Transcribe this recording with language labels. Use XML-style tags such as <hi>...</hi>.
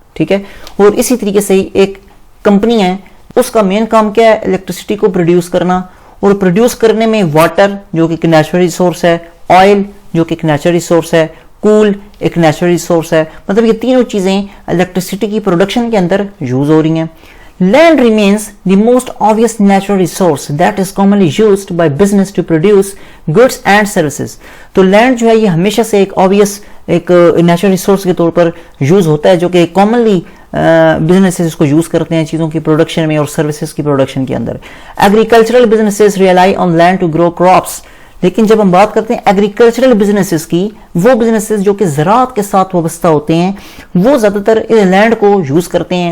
<hi>ठीक है, और इसी तरीके से एक कंपनी है उसका मेन काम क्या है, इलेक्ट्रिसिटी को प्रोड्यूस करना, और प्रोड्यूस करने में वाटर जो कि एक नेचुरल रिसोर्स है, ऑयल जो कि एक नेचुरल रिसोर्स है, कूल एक नेचुरल रिसोर्स है। मतलब ये तीनों चीजें इलेक्ट्रिसिटी की प्रोडक्शन के अंदर यूज हो रही हैं।</hi> <en>Land remains the most obvious natural resource that is commonly used by business to produce goods and services.</en> <hi>तो लैंड जो है ये हमेशा से एक ऑब्वियस एक नेचुरल रिसोर्स के तौर पर यूज होता है जो कि कॉमनली बिजनेसेस इसको यूज करते हैं चीज़ों की प्रोडक्शन में और सर्विसेज की प्रोडक्शन के अंदर।</hi> <en>Agricultural businesses rely on land to grow crops.</en> <hi>लेकिन जब हम बात करते हैं एग्रीकल्चरल बिजनेसेस की, वो बिजनेसेस जो कि ज़राअत के साथ वाबस्ता होते हैं वो ज़्यादातर लैंड को यूज़ करते हैं।</hi>